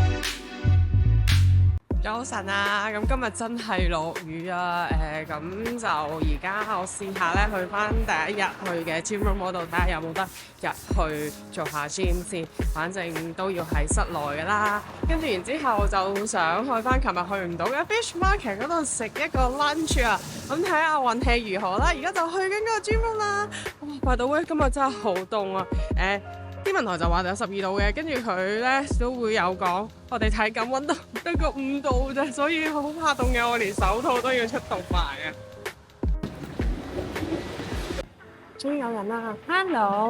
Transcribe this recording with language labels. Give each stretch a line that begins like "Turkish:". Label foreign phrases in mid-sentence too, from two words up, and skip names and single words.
Cantonese: 早晨啊，咁今日真係落雨啊，咁就而家我試下咧去翻第一日去嘅
English: gym room
Cantonese: 嗰度睇下有冇得入去做下 gym 先，反正都要喺室內噶啦。跟住然之後就想去翻琴日去唔到嘅 Fish Market 嗰度食一個 lunch 啊，咁睇下運氣如何啦。而家就去緊嗰個
English: gym room
Cantonese: 啦。哇，
English: by the way，
Cantonese: 今日真係好凍啊！天文台就話有12度嘅，跟住佢咧都會有講，我哋體感溫度得個5度啫，所以好怕凍嘅，我連手套都要出動埋啊！終於有人啦 ，Hello！